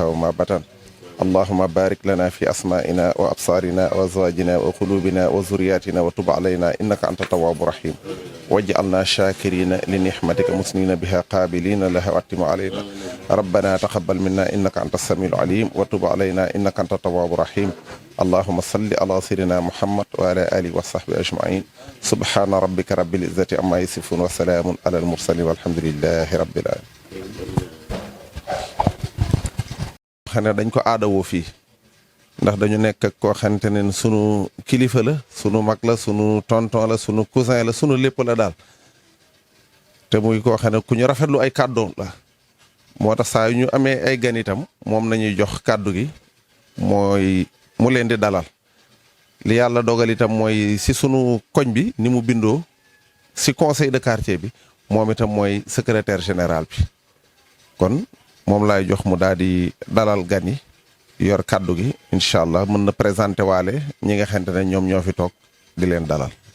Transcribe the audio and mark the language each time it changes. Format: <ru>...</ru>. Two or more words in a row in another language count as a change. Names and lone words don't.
<ar>وما بطن اللهم بارك لنا في أسماعنا وأبصارنا وأزواجنا وقلوبنا وذرياتنا وتب علينا إنك أنت التواب الرحيم واجعلنا شاكرين لنعمتك مثنين بها قابلين لها وأتمها علينا ربنا تقبل منا إنك أنت السميع العليم وتب علينا إنك أنت التواب الرحيم اللهم صل على سيدنا محمد وعلى آله وصحبه أجمعين سبحان ربك رب العزة عما يصفون وسلام على المرسلين والحمد لله رب العالمين.</ar> <wo>xam ne dañ ko aadawoo fii ndax dañu nekk ak koo xamante ne sunu kilifa la sunu mag la sunu tonton la sunu cousin la sunu lépp la daal te muy koo xam ne ku ñu rafetlu ay kàddoom la moo tax saa yu ñu amee ay gan itam moom nañuy jox kàddu gi mooy mu leen di dalal li yàlla dogal itam mooy si sunu koñ bi ni mu bindoo si</wo> <fr>conseil de quartier</fr> <wo>bi moom itam mooy</wo> <fr>secrétaire général</fr> <wo>bi kon moom laay jox mu daal di dalal gan yi yor kàddu gi</wo> <ar>إن شاء الله</ar> <wo>mën na présenté waale ñi nga xamante ne ñoom ñoo fi toog di leen dalal.</wo>